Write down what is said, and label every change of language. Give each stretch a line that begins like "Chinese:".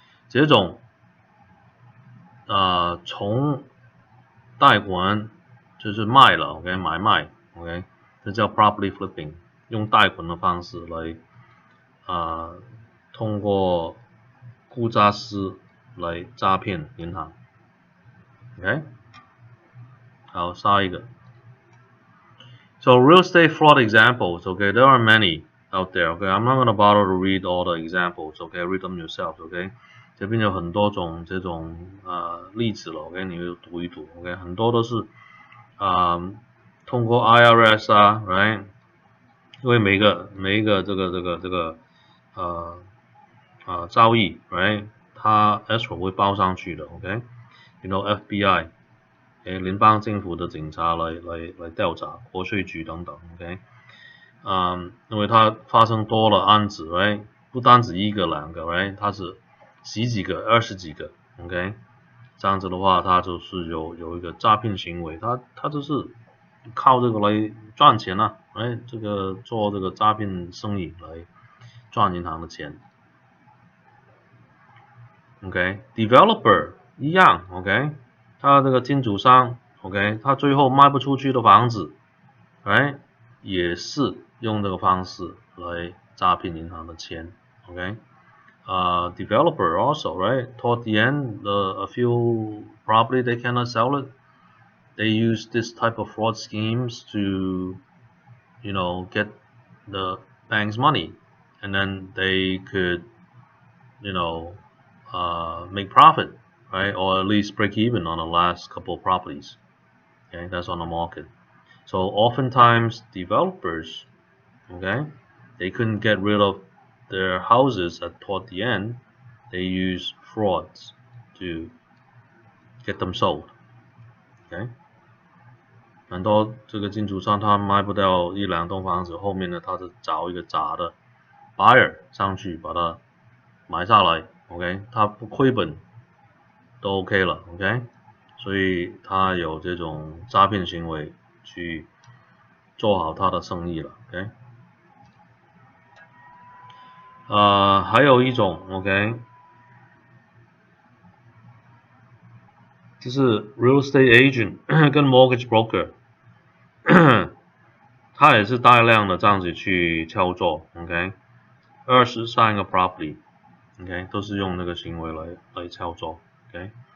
Chinese: 这种从贷款就是卖了 ，OK， 买卖 ，OK， 这叫 property flipping， 用贷款的方式来通过估价师来诈骗银行 ，OK， 好，下一个。
English: So real estate fraud examples, okay, there are many out there, okay, I'm not going to bother to read all the examples, okay, read them yourself, okay,
Chinese: 这边有很多种这种例子了 ，OK， 你就读一读 ，OK， 很多都是通过 IRS right， 因为每一个这个交易 right， 它 escrow 会报上去的
English: ，OK， you know FBI。
Chinese: 联邦政府的警察来调查，国税局等等 ，OK， 因为它发生多了案子 ，right， 不单止一个两个 ，right， 它是10几个、20几个 ，OK， 这样子的话，它就是有一个诈骗行为，它就是靠这个来赚钱啊，这个做这个诈骗生意来赚银行的钱 ，OK，developer 一样 ，OK。他这个金主商 ，OK， 他最后卖不出去的房子，也是用这个方式来诈骗银行的钱 ，OK，
English: developer also, right? Toward the end, a few property they cannot sell it. They use this type of fraud schemes to, you know, get the bank's money, and then they could, you know, make profit.Right, or at least break even on the last couple of properties. Okay, that's on the market. So oftentimes developers, okay, they couldn't get rid of their houses toward the end. They use frauds to get them sold.
Chinese: Okay, 很多这个金主商他卖不掉一两栋房子，后面呢他就找一个假的 buyer 上去把它买下来 ，OK， 他不亏本。都 OK 了 ，OK， 所以他有这种诈骗行为去做好他的生意了 ，OK。还有一种 OK， 就是 real estate agent 跟 mortgage broker 他也是大量的这样子去操作 OK， 23个 property OK 都是用那个行为来操作 OK，